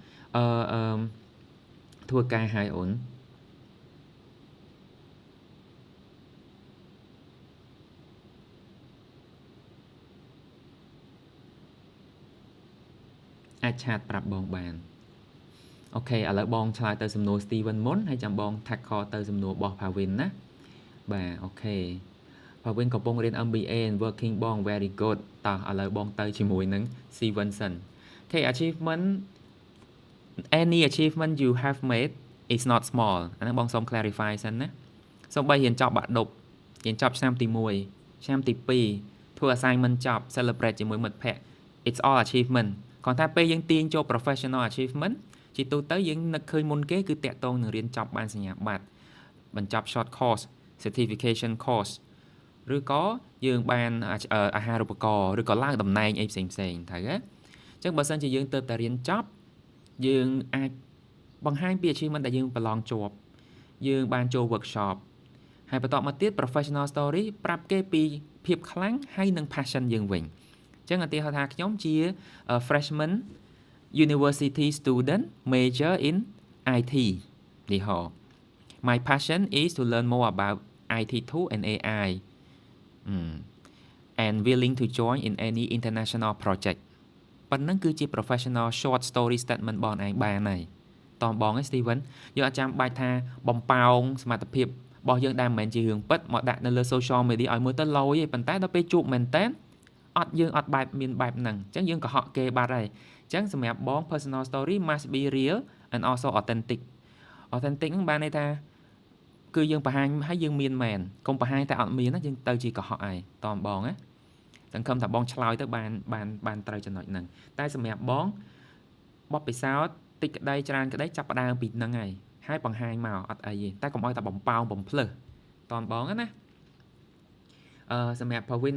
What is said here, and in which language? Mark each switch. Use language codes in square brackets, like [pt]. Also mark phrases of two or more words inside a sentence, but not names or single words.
[km] ធ្វើការហើយអូនអាចឆាតប្រាប់បងបានអូខេឥឡូវបងឆ្លើយទៅសំណួរ Steven មុនហើយចាំបង tackle ទៅសំណួររបស់ Pavin ណាបាទអូខេ Pavin កំពុងរៀន [en] MBA and working [km] បង [en] very good [km] តោះឥឡូវបងទៅជាមួយនឹង Stevenson Okay [en] achievement any achievement you have made is not small [km] អាហ្នឹងបងសូម clarify សិនណាសូម្បីរៀនចប់បាក់ឌុបរៀនចប់ឆ្នាំទី1ឆ្នាំទី2ធ្វើ assignment ចប់ celebrate ជាមួយមិត្តភ័ក្តិ it's [en] all achievement [km] គ្រាន់តែពេលយើងទាញចូល [en] professional achievement [km] ជាទូទៅយើងនឹកឃើញមុនគេគឺតាក់ទងនឹងរៀនចប់បានសញ្ញាបត្របញ្ចប់ [en] short course certification course [km] ឬក៏យើងបានអាហារូបករណ៍ឬក៏ឡើងតំណែងអីផ្សេងៗត្រូវទេអ ញ្ចឹងបើសិនជាយើងទៅតែរៀនចប់យើងអាចបង្ហាញពី achievement ដែលយើងប្រឡងជាប់យើងបានចូល workshop ហើយបន្តមកទៀត [en] professional story [km] ប្រាប់គេពីភាពខ្លាំងហើយនិង passion យើងវិញអញ្ចឹងឧទាហរណ៍ថាខ្ញុំជា [en] freshman university student major in IT [km] នេះហោ [en] My passion is to learn more about IT tool and AI and willing to join in any international project [km] ប៉ុណ្ណឹងគឺជា [en] professional short story statement [km] បងឯងបានហើយតោះបងឯង Steven យើងអត់ចាំបាច់ថាបំផោងសមត្ថភាពរបស់យើងដែលមិនមែនជារឿងពិតមកដាក់នៅលើ [en] social media [km] ឲ្យមើលទៅឡយទេប៉ុន្តែដល់ពេលជួបមែនតើយើងអត់បែបមានបែបហ្នឹងអញ្ចឹងយើងកុហកគេបាត់ហើយអញ្ចឹងសម្រាប់បង [en] personal story must be real and also authentic [km] ហ្នឹងបានន័យថា គឺយើងបង្ហាញឲ្យយើងមានមែនកុំបង្ហាញតែអត់មានណាយើងទៅជាកុហកឯងតោះបងណាសង្ឃឹមថាបងឆ្លើយទៅបានត្រូវចំណុចហ្នឹងតែសម្រាប់បងបទពិសោធន៍តិចក្តីច្រើនក្តីចាប់ផ្ដើមពីហ្នឹងហើយបង្ហាញមកអត់អីទេតែកុំឲ្យតែបំប៉ោងបំភ្លឺតោះបងណាសម្រាប់ Pavin